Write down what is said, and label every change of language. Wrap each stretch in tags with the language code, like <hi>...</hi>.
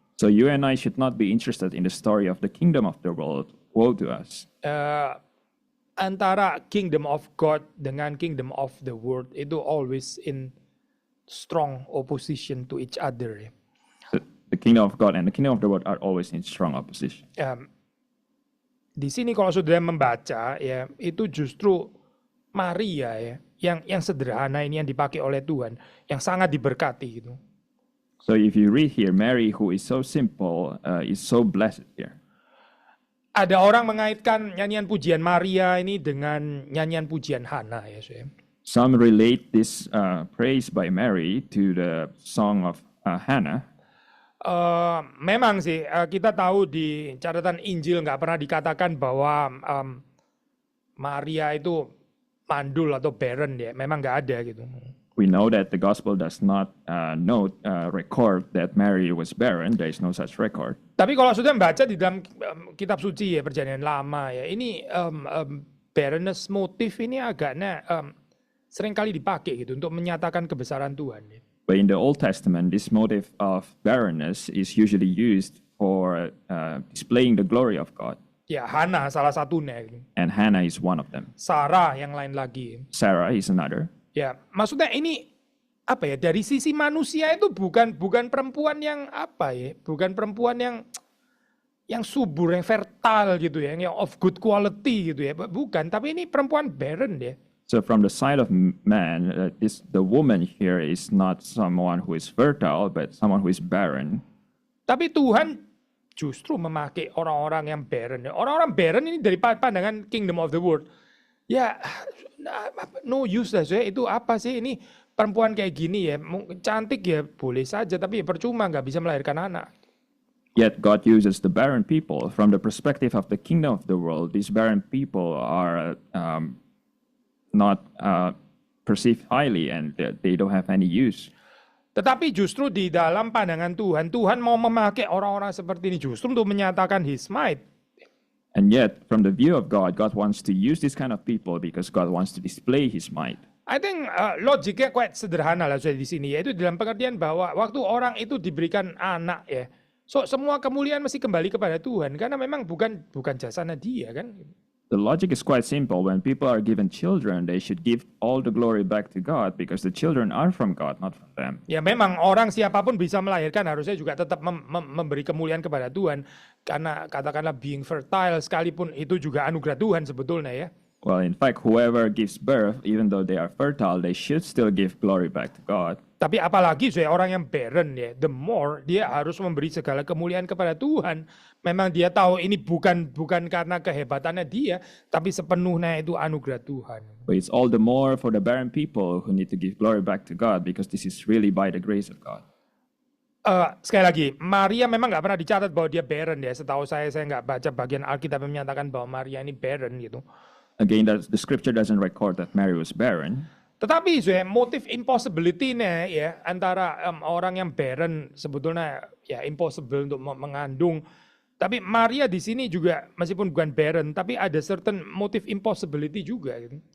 <en>So you and I should not be interested in the story of the kingdom of the world. Woe to us.</en> <id>Antara</id> <en>kingdom of God dengan kingdom of the world itu always in strong opposition to each other. Ya. So the kingdom of God and the kingdom of the world are always in strong opposition.</en> <id>Di sini kalau saudara membaca ya itu justru Maria ya yang sederhana ini yang dipakai oleh Tuhan yang sangat diberkati gitu.</id> <en>So if you read here, Mary who is so simple is so blessed here.</en> <id>Ada orang mengaitkan nyanyian pujian Maria ini dengan nyanyian pujian Hana ya saya.</id> <en>Some relate this praise by Mary to the song of Hannah.</en> <id>Memang sih kita tahu di catatan Injil nggak pernah dikatakan bahwa Maria itu mandul atau barren ya, memang nggak ada gitu.</id> <en>We know that the gospel does not record that Mary was barren. There is no such record.</en> <id>Tapi kalau sudah membaca di dalam kitab suci ya Perjanjian Lama ya, ini barrenness motif ini agaknya seringkali dipakai gitu untuk menyatakan kebesaran Tuhan. Ya.</id> <en>But in the Old Testament, this motive of barrenness is usually used for displaying the glory of God.</en> <id>Ya, Hana salah satunya.</id> <en>And Hannah is one of them.</en> <id>Sarah yang lain lagi.</id> <en>Sarah is another.</en> <id>Ya, maksudnya ini apa ya? Dari sisi manusia itu bukan perempuan yang apa ya? Bukan perempuan yang subur, yang fertile gitu ya, yang</id> <en>of good quality</en> <id>gitu ya. Bukan, tapi ini perempuan barren ya.</id> <en>So from the side of man, the woman here is not someone who is fertile, but someone who is barren.</en> <id>Tapi Tuhan justru memakai orang-orang yang barren. Orang-orang barren ini dari pandangan kingdom of the world. Ya,</id> <en>no use</en> <id>lah saya. Itu apa sih ini perempuan kayak gini ya? Cantik ya boleh saja, tapi ya percuma nggak bisa melahirkan anak.</id> <en>Yet God uses the barren people. From the perspective of the kingdom of the world, these barren people are not perceived highly and they don't have any use.</en> <id>Tetapi justru di dalam pandangan Tuhan, Tuhan mau memakai orang-orang seperti ini justru untuk menyatakan His might.</id> <en>And yet, from the view of God, God wants to use this kind of people because God wants to display His might. I think</en> <id>logiknya quite sederhana lah di sini, yaitu dalam pengertian bahwa waktu orang itu diberikan anak ya, so semua kemuliaan mesti kembali kepada Tuhan karena memang bukan jasanya dia kan.</id> <en>The logic is quite simple. When people are given children, they should give all the glory back to God because the children are from God, not from them.</en> <id>Ya memang orang siapapun bisa melahirkan harusnya juga tetap memberi kemuliaan kepada Tuhan. Karena katakanlah</id> <en>being fertile</en> <id>sekalipun itu juga anugerah Tuhan sebetulnya ya.</id> <en>Well, in fact, whoever gives birth, even though they are fertile, they should still give glory back to God.</en> <id>Tapi apalagi saya orang yang barren ya,</id> <en>the more</en> <id>dia harus memberi segala kemuliaan kepada Tuhan. Memang dia tahu ini bukan karena kehebatannya dia, tapi sepenuhnya itu anugerah Tuhan.</id> <en>But it's all the more for the barren people who need to give glory back to God because this is really by the grace of God.</en> <id>Sekali lagi, Maria memang nggak pernah dicatat bahwa dia barren ya. Setahu saya nggak baca bagian Alkitab yang menyatakan bahwa Maria ini barren gitu.</id> <en>Again, the scripture doesn't record that Mary was barren.</en> <id>Tetapi motif impossibility-nya ya antara orang yang barren sebetulnya ya impossible untuk mengandung. Tapi Maria di sini juga meskipun bukan barren, tapi ada certain motif impossibility juga gitu.</id>